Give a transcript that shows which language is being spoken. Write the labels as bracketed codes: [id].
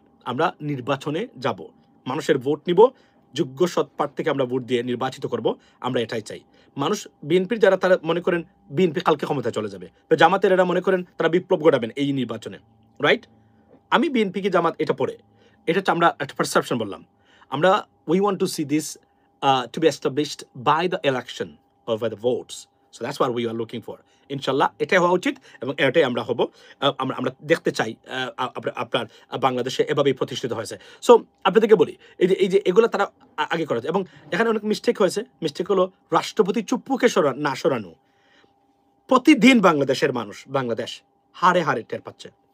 [bn] আমরা নির্বাচনে যাব, মানুষের ভোট নিব, যোগ্য সৎ প্রার্থীকে আমরা ভোট দিয়ে নির্বাচিত করব, আমরা এটাই চাই। মানুষ বিএনপির যারা তারা মনে করেন বিএনপি কালকে ক্ষমতায় চলে যাবে, জামাতের এরা মনে করেন তারা বিপ্লব ঘটাবেন এই নির্বাচনে, রাইট? আমি বিএনপি কি জামাত এটা পড়ে, এটা হচ্ছে আমরা একটা পারসেপশন বললাম। [en] আমরা we want to see this to be established by the election or by the votes. So that's what we are looking for. [bn] ইনশাল্লাহ এটাই হওয়া উচিত, এবং এটাই আমরা হব। আমরা দেখতে চাই আপনার বাংলাদেশে এভাবেই প্রতিষ্ঠিত হয়েছে। সো আপনাদেরকে বলি, এই যে এগুলো তারা আগে করেছে, এবং এখানে অনেক মিস্টেক হয়েছে। মিস্টেক হলো রাষ্ট্রপতি চুপ্পুকে না সরানো। প্রতিদিন বাংলাদেশের মানুষ, বাংলাদেশ হারে হারে টের পাচ্ছে।